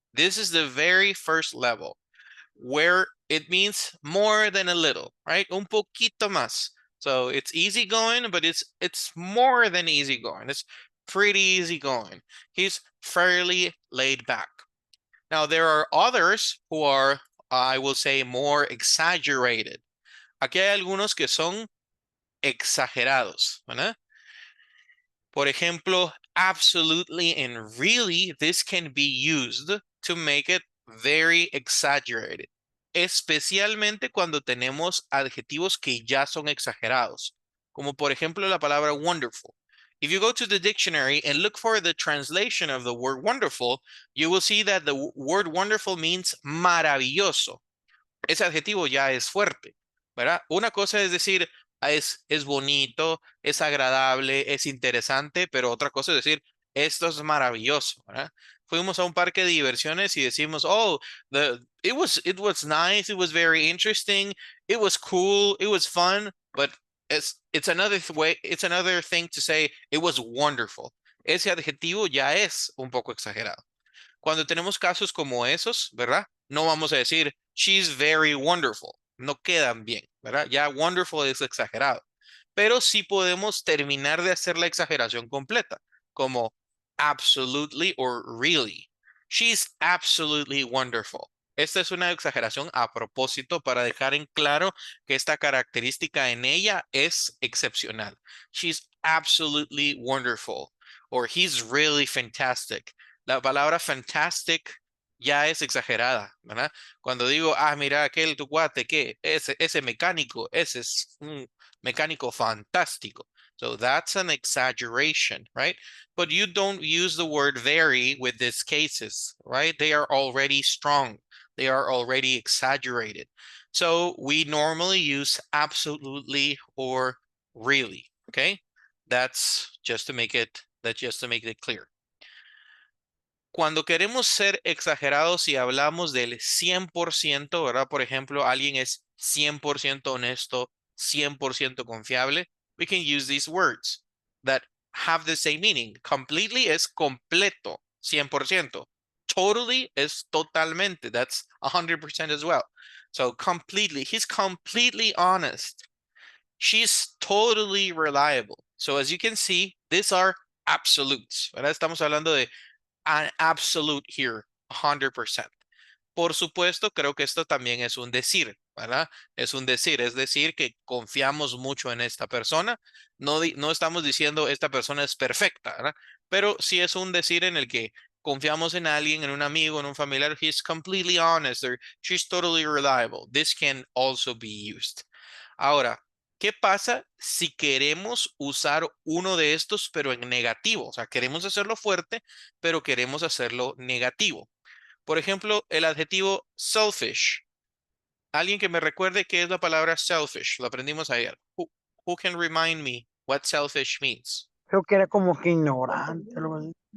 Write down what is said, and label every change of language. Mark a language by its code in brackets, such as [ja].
[en] This is the very first level where it means more than a little, right? [es] Un poquito más. [en] So it's easygoing, but it's more than easygoing. It's pretty easygoing. He's fairly laid back. Now, there are others who are, I will say, more exaggerated. [es] Aquí hay algunos que son exagerados, ¿verdad? Por ejemplo, [en] absolutely and really, this can be used to make it very exaggerated, [es] especialmente cuando tenemos adjetivos que ya son exagerados, como por ejemplo la palabra wonderful. [en] If you go to the dictionary and look for the translation of the word wonderful, you will see that the word wonderful means maravilloso. [es] Ese adjetivo ya es fuerte, ¿verdad? Una cosa es decir, es bonito, es agradable, es interesante, pero otra cosa es decir, esto es maravilloso, ¿verdad? Fuimos a un parque de diversiones y decimos, [en] oh, it was nice, it was very interesting, it was cool, it was fun, but it's another way, it's another thing to say, it was wonderful. [es] Ese adjetivo ya es un poco exagerado. Cuando tenemos casos como esos, ¿verdad? No vamos a decir, [en] she's very wonderful. [es] No quedan bien, ¿verdad? Ya wonderful es exagerado. Pero sí podemos terminar de hacer la exageración completa, como absolutely or really. [en] She's absolutely wonderful. [es] Esta es una exageración a propósito para dejar en claro que esta característica en ella es excepcional. [en] She's absolutely wonderful. Or he's really fantastic. [es] La palabra fantastic ya es exagerada, ¿verdad? Cuando digo, ah, mira aquel tu cuate, ¿qué? Ese mecánico, ese es un mecánico fantástico. [en] So that's an exaggeration, right? But you don't use the word very with these cases, right? They are already strong. They are already exaggerated. So we normally use absolutely or really, okay? That's just to make it clear. [es] Cuando queremos ser exagerados y hablamos del 100%, ¿verdad? Por ejemplo, alguien es 100% honesto, 100% confiable, [en] we can use these words that have the same meaning. [es] Completely es completo, 100%. [en] Totally [es] es totalmente, [en] that's 100% as well. So completely, he's completely honest. She's totally reliable. So as you can see, these are absolutes, ¿verdad? [es] Estamos hablando de [en] an absolute here, [es] 100%. Por supuesto, creo que esto también es un decir, ¿verdad? Es un decir, es decir, que confiamos mucho en esta persona. No estamos diciendo esta persona es perfecta, ¿verdad? Pero sí es un decir en el que confiamos en alguien, en un amigo, en un familiar. [en] He's completely honest or she's totally reliable. This can also be used. [es] Ahora, ¿qué pasa si queremos usar uno de estos, pero en negativo? O sea, queremos hacerlo fuerte, pero queremos hacerlo negativo. Por ejemplo, el adjetivo selfish. Alguien que me recuerde qué es la palabra selfish. Lo aprendimos ayer. [en] Who can remind me what selfish means? [es] Creo que era como que ignorante, algo así.